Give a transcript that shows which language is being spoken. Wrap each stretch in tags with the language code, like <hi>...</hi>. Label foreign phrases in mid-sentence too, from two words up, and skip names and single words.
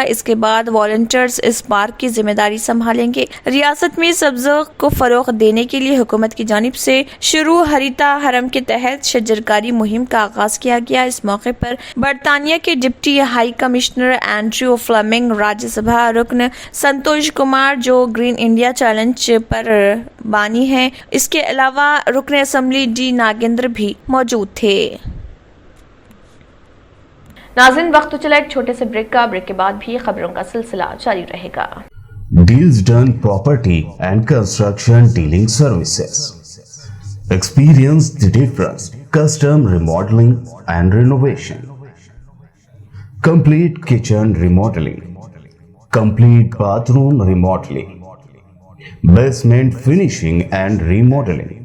<ur>اس کے بعد والنٹیئرز اس پارک کی ذمہ داری سنبھالیں گے. ریاست میں سبزوں کو فروغ دینے کے لیے حکومت کی جانب سے شروع ہریتا حرم کے تحت شجرکاری مہم کا آغاز کیا گیا. اس موقع پر برطانیہ کے ڈپٹی ہائی کمشنر اینڈریو فلیمنگ، راجیہ سبھا رکن سنتوش کمار جو گرین انڈیا چیلنج پر بانی ہیں، اس کے علاوہ رکن اسمبلی ڈی ناگیندر بھی موجود تھے. ناظرین وقت تو چلا ایک چھوٹے سے بریک کا. بریک کے بعد بھی خبروں کا سلسلہ جاری رہے گا.</ur> <en>Deals Done Property and Construction Dealing Services. Experience the difference. Custom remodeling and renovation. Complete kitchen remodeling. Complete bathroom remodeling. Basement finishing and remodeling.</en>